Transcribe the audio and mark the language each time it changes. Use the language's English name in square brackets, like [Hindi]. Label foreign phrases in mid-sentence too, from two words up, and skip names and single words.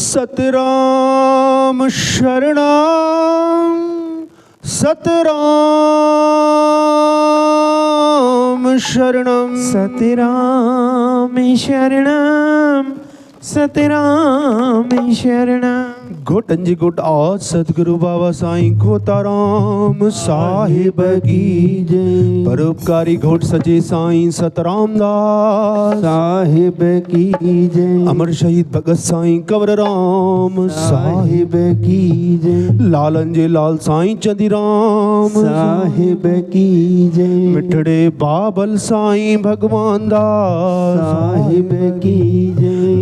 [Hindi] सतराम शरणम सतराम शरणम सतराम शरणम सतराम शरणम। घुटन जी घुट आज सतगुरु बाबा साईं खोताराम साहिब की जय। परोपकारी घोट सजे साईं सतराम दास साहिब की जय। अमर शहीद भगत साईं कंवर राम साहिब की जय। [Sindhi] लालन जे लाल [Hindi] साईं चंदीराम साहिब की जय। [Sindhi] मिठड़े बाबल [Hindi] साईं भगवान दास साहिब की जय।